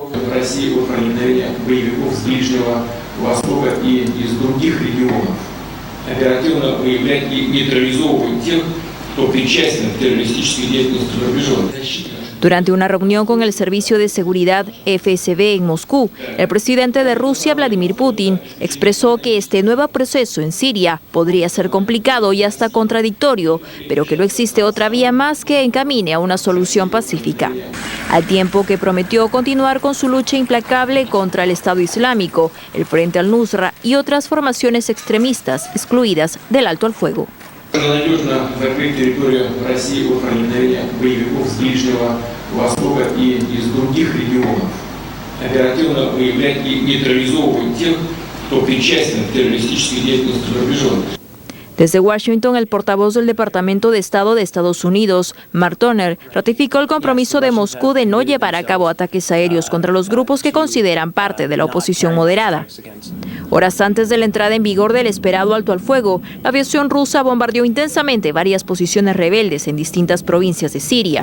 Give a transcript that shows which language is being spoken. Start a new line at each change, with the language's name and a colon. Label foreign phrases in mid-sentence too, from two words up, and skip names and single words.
Spanish: Durante una reunión con el Servicio de Seguridad FSB en Moscú, el presidente de Rusia, Vladimir Putin, expresó que este nuevo proceso en Siria podría ser complicado y hasta contradictorio, pero que no existe otra vía más que encamine a una solución pacífica. Al tiempo que prometió continuar con su lucha implacable contra el Estado Islámico, el Frente al-Nusra y otras formaciones extremistas excluidas del alto al fuego.
Russian: Надежно закрыть территорию России от проникновения боевиков с Ближнего Востока и из других регионов. Оперативно выявлять и нейтрализовывать тех, кто причастен к террористической деятельности за рубежом.
Spanish: Desde Washington, el portavoz del Departamento de Estado de Estados Unidos, Mark Toner, ratificó el compromiso de Moscú de no llevar a cabo ataques aéreos contra los grupos que consideran parte de la oposición moderada. Horas antes de la entrada en vigor del esperado alto al fuego, la aviación rusa bombardeó intensamente varias posiciones rebeldes en distintas provincias de Siria.